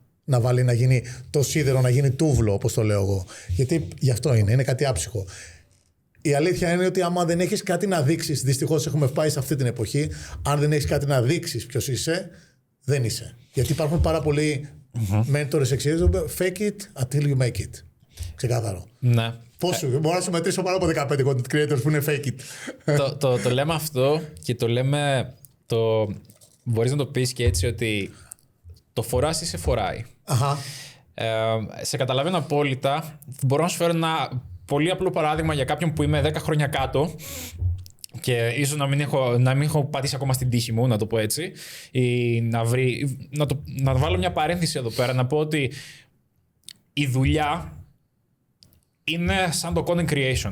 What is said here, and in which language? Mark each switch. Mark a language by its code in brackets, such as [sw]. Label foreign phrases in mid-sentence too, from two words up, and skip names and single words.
[el] Να γίνει το σίδερο, να γίνει τούβλο, όπως το λέω εγώ. Γιατί γι' αυτό είναι κάτι άψυχο. Η αλήθεια είναι ότι άμα δεν έχεις κάτι να δείξεις, δυστυχώς έχουμε πάει σε αυτή την εποχή, αν δεν έχεις κάτι να δείξεις ποιος είσαι, δεν είσαι. Γιατί υπάρχουν πάρα πολλοί mentors εξηγήσεις, [en] fake it until you make it. [el] Ξεκάθαρο. Ναι. Μπορώ να σου μετρήσω πάνω από 15 [en] content creators [el] που είναι [en] fake it. [el] Το λέμε αυτό και το λέμε. Μπορείς να το πεις και έτσι ότι το φοράς ή σε φοράει. Σε καταλαβαίνω απόλυτα. Μπορώ να σου φέρω ένα πολύ απλό παράδειγμα για κάποιον που είμαι 10 χρόνια κάτω και ίσως να μην έχω πατήσει ακόμα στην τύχη μου, να το πω έτσι, ή να βάλω μια παρένθεση εδώ πέρα, να πω ότι η δουλειά είναι σαν το [en] content creation.